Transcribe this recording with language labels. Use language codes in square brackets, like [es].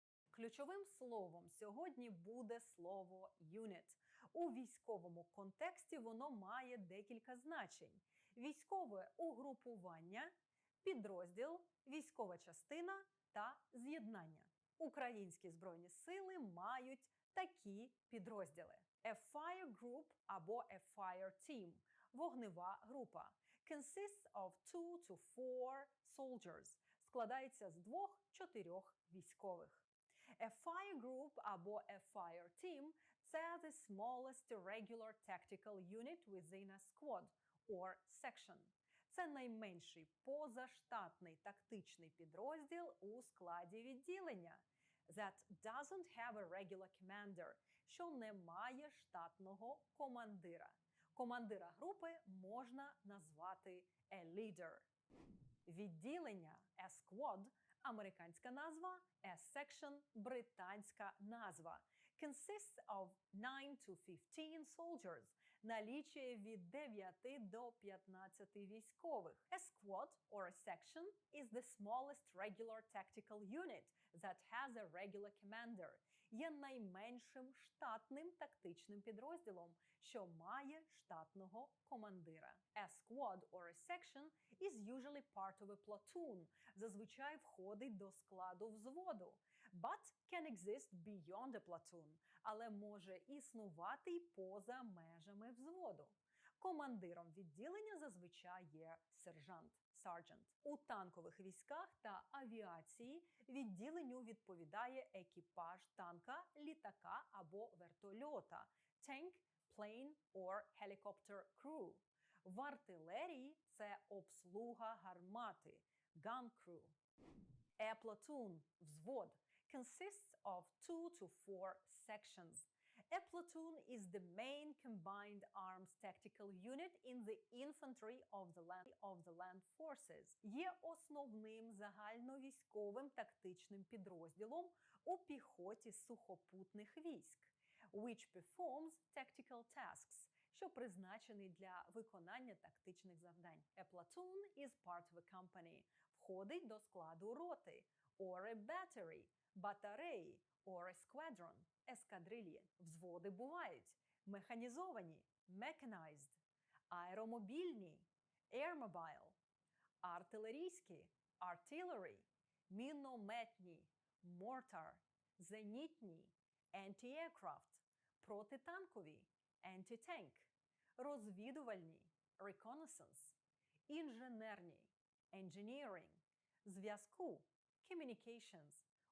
[uk] Ключовим словом сьогодні буде слово «unit». У військовому контексті воно має декілька значень. Військове угрупування, підрозділ, військова частина та з'єднання. Українські Збройні сили мають такі підрозділи. [en] A fire group або a fire team – [uk] вогнева група. [en] Consists of 2 to 4 soldiers – [uk] складається з 2-4 військових. [en] A fire group або a fire team – це the smallest regular tactical unit within a squad or section. [uk] Це найменший позаштатний тактичний підрозділ у складі відділення. [en] That doesn't have a regular commander, [uk] що не має штатного командира. Командира групи можна назвати a leader. Відділення a squad – американська назва, a section – британська назва. [en] Consists of 9 to 15 soldiers. [uk] Налічує від 9 до 15 військових. [en] A squad or a section is the smallest regular tactical unit that has a regular commander. [uk] Є найменшим штатним тактичним підрозділом, що має штатного командира. [en] A squad or a section is usually part of a platoon. [uk] Зазвичай входить до складу взводу. [en] But can can exist beyond a platoon, [uk] але може існувати й поза межами взводу. Командиром відділення зазвичай є сержант, sergeant. У танкових військах та авіації відділенню відповідає екіпаж танка, літака або вертольота – [en] tank, plane or helicopter crew. [uk] В артилерії це обслуга гармати – [en] gun crew. A platoon – взвод consists of 2 to 4 sections. A platoon is the main combined arms tactical unit in the infantry of the land forces. [uk] Є основним загальновійськовим тактичним підрозділом у піхоті сухопутних військ, [en] which performs tactical tasks, [uk] що призначений для виконання тактичних завдань. [en] A platoon is part of a company, [uk] входить до складу роти, [en] or a battery, батареї, or a squadron, ескадрильї. [uk] Взводи бувають механізовані, mechanized, аеромобільні, airmobile, артилерійські, artillery, мінометні, mortar, зенітні, anti-aircraft, протитанкові, anti-tank, розвідувальні, reconnaissance, інженерні, engineering, зв'язку, communications,